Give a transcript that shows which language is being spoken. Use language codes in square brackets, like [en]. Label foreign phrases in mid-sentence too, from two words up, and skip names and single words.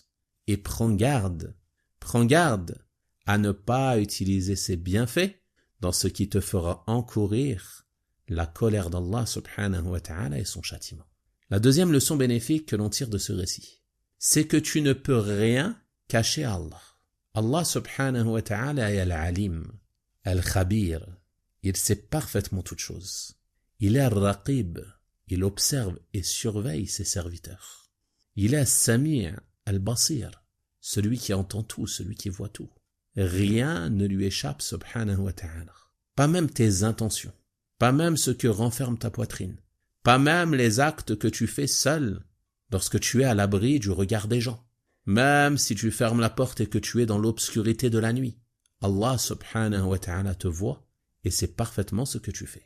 [fr] Et prends garde à ne pas utiliser ces bienfaits dans ce qui te fera encourir la colère d'Allah [ar] سبحانه وتعالى [fr] et son châtiment. La deuxième leçon bénéfique que l'on tire de ce récit, c'est que tu ne peux rien cacher à Allah. Allah [ar] سبحانه وتعالى [fr] est [ar] العليم الخبير. [fr] Il sait parfaitement toutes choses. Il est al-raqib. Il observe et surveille ses serviteurs. Il est [ar] السميع البصير, [fr] celui qui entend tout, celui qui voit tout. Rien ne lui échappe [ar] سبحانه وتعالى. [fr] Pas même tes intentions, pas même ce que renferme ta poitrine, pas même les actes que tu fais seul lorsque tu es à l'abri du regard des gens. Même si tu fermes la porte et que tu es dans l'obscurité de la nuit, Allah [ar] سبحانه وتعالى [fr] te voit et sait parfaitement ce que tu fais.